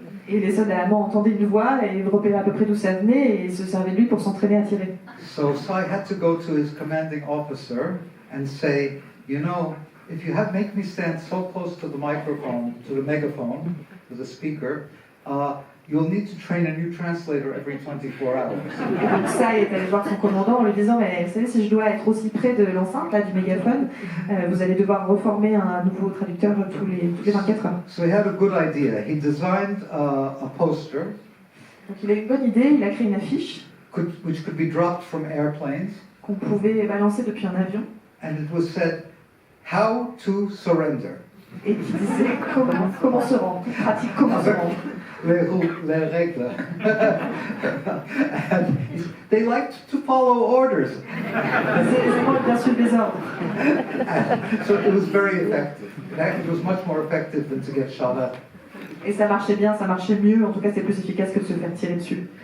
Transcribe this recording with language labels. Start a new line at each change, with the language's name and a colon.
French: Et les soldats allemands entendaient une voix et repéraient à peu près d'où ça venait et se servaient de lui pour s'entraîner à tirer.
English: So Cy had to go to his commanding officer and say, you know, if you make me stand so close to the microphone, to the megaphone, to the speaker, you'll need to train a new translator every 24 hours.
French: Et donc ça, il est allé voir son commandant en lui disant, mais vous savez, si je dois être aussi près de l'enceinte, là, du mégaphone, vous allez devoir reformer un nouveau traducteur tous les 24 heures.
English: So he had a good idea. He designed a poster.
French: Donc il a une bonne idée, il a créé une affiche
English: Which could be dropped from airplanes.
French: Qu'on pouvait balancer depuis un avion.
English: And it was said, how to surrender.
French: Et qui disait comment se rendre, pratique comment se rendre. Les règles.
English: And they liked to follow orders.
French: Ils aiment bien suivre les ordres.
English: So it was very effective. It was much more effective than to get shot at.
French: Et ça marchait bien, ça marchait mieux, en tout cas c'est plus efficace que de se faire tirer dessus.